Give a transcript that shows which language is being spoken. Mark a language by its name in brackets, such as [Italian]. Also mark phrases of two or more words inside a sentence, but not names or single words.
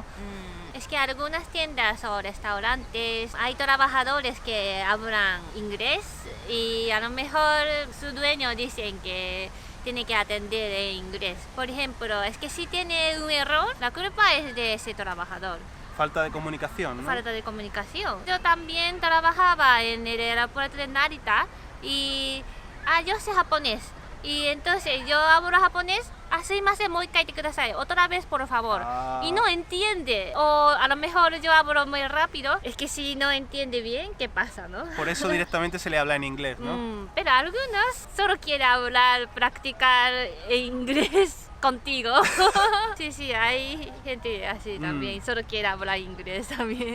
[Spanish] Es que algunas tiendas o restaurantes hay trabajadores que hablan inglés y a lo mejor su dueño dicen que tiene que atender en inglés. Por ejemplo, es que si tiene un error, la culpa es de ese trabajador. falta de comunicación, ¿no? Falta de comunicación. Yo también trabajaba en el aeropuerto de Narita y yo sé japonés. Y entonces yo hablo japonés, [Japanese] sumimasen,もう一回言ってください. [Spanish] Otra vez, por favor. Y no entiende. O a lo mejor yo hablo muy rápido. Es que si no entiende bien, ¿qué pasa, no? Por eso directamente se le habla en inglés, ¿no? Pero algunos solo quieren hablar, practicar inglés contigo. Sí, hay gente así también, solo quiere hablar inglés también.